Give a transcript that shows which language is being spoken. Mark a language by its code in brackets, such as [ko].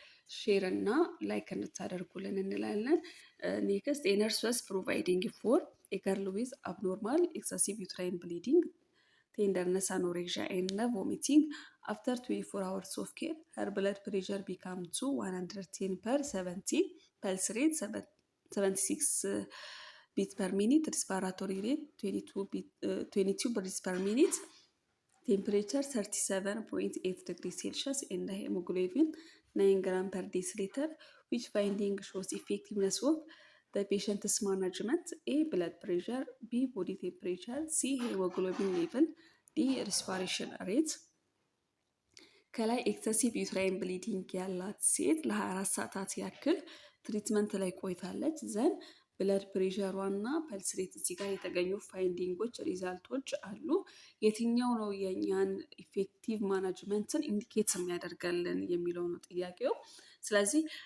[am] ሼር እና ላይክ እንድታደርጉልን እንላለን። [en] ኔክስት ኤነርስ ወስ ፕሮቫይዲንግ ፎር ኤ ገርል ዊዝ አብኖርማል ኤክሰሲቭ ዩትራይን ብሊዲንግ ቴንደርነስ አኖሬክሲያ ኤንድ ቮሚቲንግ አፍተር 24 hours of care. Her blood pressure became to 110/70. Pulse rate 76 beats per minute. Respiratory rate 22 beats per minute. Temperature 37.8 degrees Celsius and hemoglobin 9 gram per deciliter. Which finding shows effectiveness of the patient's management? A. Blood pressure, B. Body temperature, C. Hemoglobin level, D. respiration rate። [am] ከላይ ኤክሰሲቭ ዩትራይን ብሊዲንግ ያላት ሴት ለ24 ሰዓታት ያክል ትሪትመንት ላይ ቆይታለች። ዘን ብለድ ፕሬሸሯ እና ፐልስ ሬት እዚህ ጋር የተገኙ ፋይንዲንጎች ሪዛልቶች አሉ። የትኛው ነው የእኛን ኢፌክቲቭ ማናጅመንትን ኢንዲኬት የሚያደርገልን የሚለው ነው ጥያቄው። ስለዚህ